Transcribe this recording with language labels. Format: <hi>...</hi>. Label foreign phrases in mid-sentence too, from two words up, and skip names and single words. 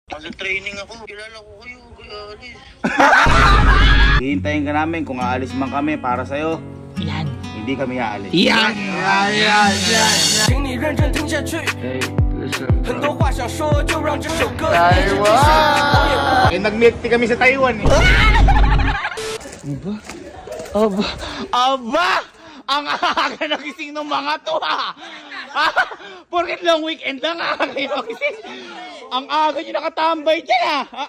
<tl>Nasa training ako. Kilala ko kayo, Kuya Alis. Hihintayin ka namin kung aalis man kami para sa'yo. Yan. Hindi kami aalis. Yan.</tl> <zh>请你认真听下去，很多话想说，就让这首歌。</zh> <tl>Eh, nag-</tl> <en>milk tea</en> <tl>kami sa Taiwan eh. Aba! Ang aga nagising ng mga to ha! Porket</tl> <en>long weekend</en> <tl>lang aga kayo nagising. Ang aga nyo nakatambay dyan ha!</tl>